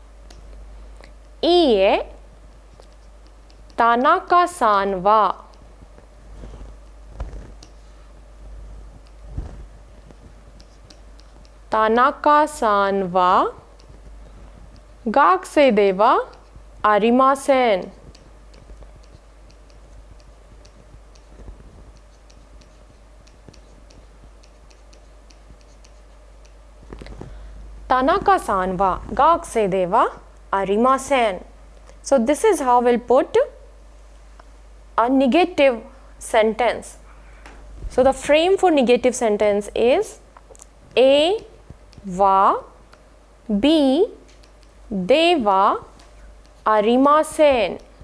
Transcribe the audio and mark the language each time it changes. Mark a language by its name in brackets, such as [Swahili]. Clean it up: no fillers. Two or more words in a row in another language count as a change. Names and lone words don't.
[Japanese] いいえ、田中さんは田中さんは学生ではありません. 田中さんは学生ではありません. [English] So this is how we'll put a negative sentence. So the frame for negative sentence is [Japanese] AはBではありません.